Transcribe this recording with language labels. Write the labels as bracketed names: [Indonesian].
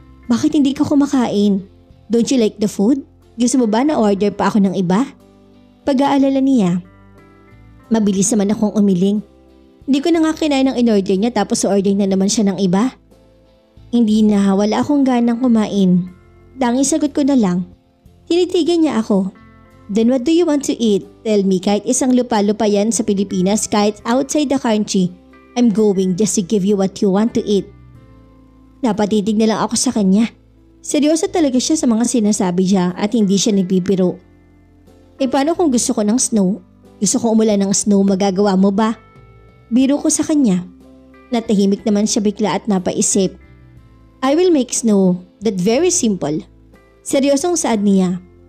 [Filipino] Bakit hindi ka kumakain? [English] Don't you like the food? [Filipino] Gusto mo ba na order pa ako ng iba? Pag-aalala niya. Mabilis naman akong umiling. Hindi ko na nga kinain ang in-order niya tapos order na naman siya ng iba. Hindi na, wala akong ganang kumain. Danging sagot ko na lang. Tinitigan niya ako. [English] Then what do you want to eat? Tell me, [Filipino] kahit isang lupa-lupa yan sa Pilipinas, kahit [English] outside the country, I'm going just to give you what you want to eat. [Filipino] Napatitig na lang ako sa kanya. Seryoso talaga siya sa mga sinasabi niya at hindi siya nagbibiro. Eh paano kung gusto ko ng snow? Gusto ko umulan ng snow, magagawa mo ba? Biro ko sa kanya. Natahimik naman siya bigla at napaisip. [English] I will make snow. That very simple. [Filipino] Seryosong saad niya.